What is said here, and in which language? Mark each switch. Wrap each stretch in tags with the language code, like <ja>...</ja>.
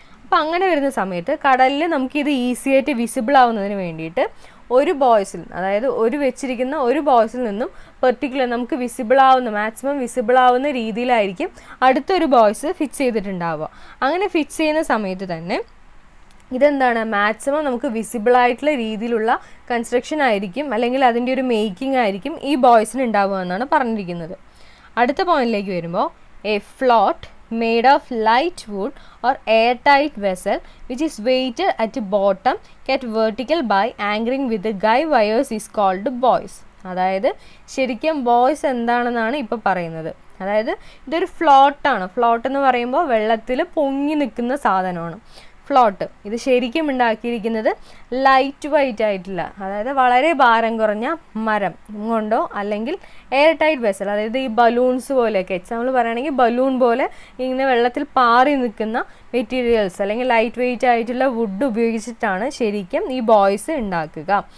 <ml>അപ്പോൾ അങ്ങനെ വരുന്ന സമയത്ത് കടലിൽ നമുക്കിത് ഈസി ആയിട്ട് വിസിബിൾ ആവുന്നതിന് വേണ്ടിയിട്ട് ഒരു ബോയ്സിൽ, അതായത് വെച്ചിരിക്കുന്ന ഒരു ബോയ്സിൽ നിന്നും പെർട്ടിക്കുലർ നമുക്ക് മാക്സിമം വിസിബിൾ ആവുന്ന രീതിയിലായിരിക്കും അടുത്തൊരു ബോയ്സ് ഫിക്സ് ചെയ്തിട്ടുണ്ടാവുക. അങ്ങനെ ഫിക്സ് ചെയ്യുന്ന സമയത്ത് തന്നെ ഇതെന്താണ്, മാക്സിമം നമുക്ക് വിസിബിൾ ആയിട്ടുള്ള രീതിയിലുള്ള കൺസ്ട്രക്ഷൻ ആയിരിക്കും, അല്ലെങ്കിൽ അതിൻ്റെ ഒരു മേക്കിംഗ് ആയിരിക്കും ഈ ബോയ്സിന് ഉണ്ടാവുക എന്നാണ് പറഞ്ഞിരിക്കുന്നത്. അടുത്ത പോയിന്റിലേക്ക് വരുമ്പോൾ</ml> <en>A float made of light wood or airtight vessel which is weighted at bottom kept vertical by anchoring with the guy wires is called buoys.</en> <ml>അതായത് ശരിക്കും ബോയ്സ് എന്താണെന്നാണ് ഇപ്പോൾ പറയുന്നത്. അതായത് ഇതൊരു ഫ്ലോട്ടാണ്. ഫ്ലോട്ട് എന്ന് പറയുമ്പോൾ വെള്ളത്തിൽ പൊങ്ങി നിൽക്കുന്ന സാധനമാണ് ഫ്ലോട്ട്. ഇത് ശരിക്കും ഉണ്ടാക്കിയിരിക്കുന്നത് ലൈറ്റ് വെയ്റ്റ് ആയിട്ടുള്ള, അതായത് വളരെ ഭാരം കുറഞ്ഞ മരം കൊണ്ടോ അല്ലെങ്കിൽ എയർ ടൈറ്റ് വെസൽ, അതായത് ഈ ബലൂൺസ് പോലെയൊക്കെ, എക്സാമ്പിൾ പറയുകയാണെങ്കിൽ ബലൂൺ പോലെ ഇങ്ങനെ വെള്ളത്തിൽ പാറി നിൽക്കുന്ന മെറ്റീരിയൽസ് അല്ലെങ്കിൽ ലൈറ്റ് വെയ്റ്റ് ആയിട്ടുള്ള വുഡ് ഉപയോഗിച്ചിട്ടാണ് ശരിക്കും ഈ ബോയ്സ് ഉണ്ടാക്കുക.</ml>